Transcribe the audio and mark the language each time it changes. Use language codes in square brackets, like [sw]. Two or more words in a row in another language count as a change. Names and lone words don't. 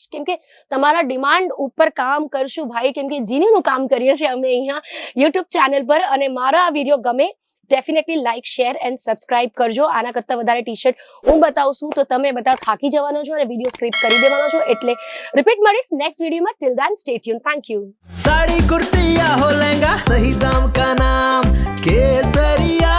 [gu] કેમ કે તમારા ડિમાન્ડ ઉપર કામ કરશું ભાઈ. કેમ કે જીનીનું કામ કરીએ છીએ અમે અહીંયા યુટ્યુબ ચેનલ પર. અને મારા આ વિડીયો ગમે [en] definitely like, share and subscribe [gu] કરજો. આના કરતાં વધારે ટી શર્ટ હું બતાવશું તો તમે બધા થાકી જવાનો છો અને વિડીયો સ્ક્રિપ્ટ કરી દેવાનો છો. એટલે રિપીટ મળીશ નેક્સ્ટ વિડીયોમાં. [en] Till then stay tune. Thank you. [hi] साड़ी कुर्ती या हो लहंगा, सही दाम का नाम केसरिया.